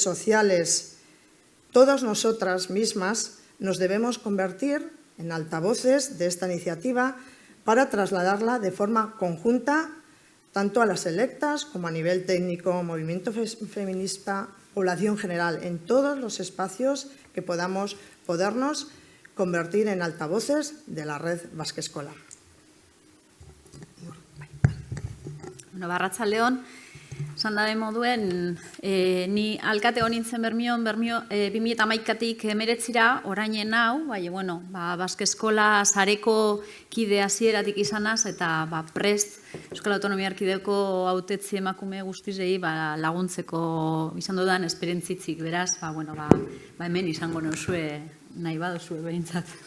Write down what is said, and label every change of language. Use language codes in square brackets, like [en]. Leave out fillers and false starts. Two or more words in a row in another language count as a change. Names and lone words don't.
[es] sociales, todas nosotras mismas nos debemos convertir en altavoces de esta iniciativa para trasladarla de forma conjunta tanto a las electas como a nivel técnico, movimiento feminista, población general, en todos los espacios que podernos convertir en altavoces de la red Basque Eskola. [eu] Bueno, arratsaldeon, Esan dabe moduen, ni alkate honintzen Bermion 2011-tik 19 orainen hau, Baske Eskola sareko kide hasieratik izanaz, eta prest Euskal Autonomia Erkidegoko hautetzi emakume guztizei laguntzeko izan dudan esperientzitzik, beraz, hemen izango nauzue nahi baduzue behintzat.